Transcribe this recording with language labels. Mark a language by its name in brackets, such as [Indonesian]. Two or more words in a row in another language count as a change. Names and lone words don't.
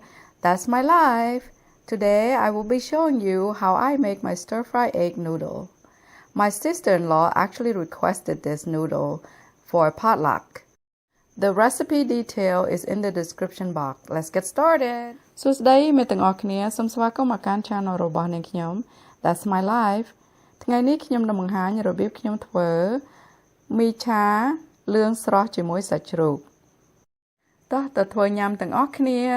[English] That's my life. Today I will be showing you how I make my stir-fry egg noodle. My sister-in-law actually requested this noodle for a potluck. The recipe detail is in the description box. Let's get started. [Khmer] សួស្តីអ្នកទាំងអស់គ្នាសូមស្វាគមន៍មកកាន់ channel របស់នាងខ្ញុំ [English] That's my life. [Khmer] ថ្ងៃនេះខ្ញុំនឹងបង្ហាញរបៀបខ្ញុំធ្វើមីឆាលឿងស្រស់ជាមួយសាច់ជ្រូក តោះទៅធ្វើញ៉ាំទាំងអស់គ្នា